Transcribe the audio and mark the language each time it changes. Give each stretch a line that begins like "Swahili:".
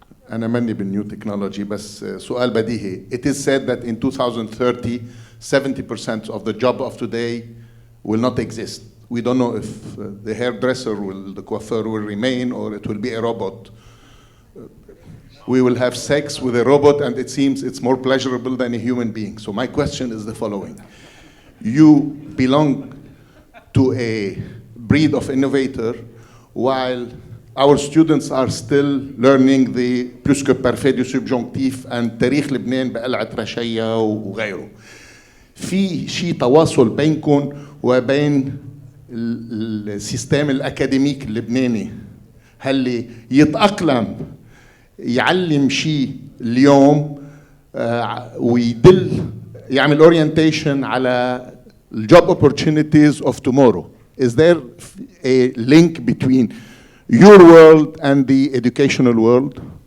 Arabic: أنا ماني بالنيو تكنولوجي بس سؤال بديهي.
English: It is said that in 2030, 70% of the job of today will not exist. We don't know if the hairdresser the coiffeur will remain or it will be a robot. We will have sex with a robot and it seems it's more pleasurable than a human being. So my question is the following. You belong to a breed of innovator while our students are still learning the
French: plus que parfait du subjonctif
English: and
Arabic: تاريخ لبنان بقلعة رشية وغيره. في شيء تواصل بينكم وبين السيستم الأكاديميك اللبناني هل يتأقلم يعلم شيء اليوم ويدل يعمل orientation على
English: job opportunities of tomorrow? Is there a link between your world and the educational world?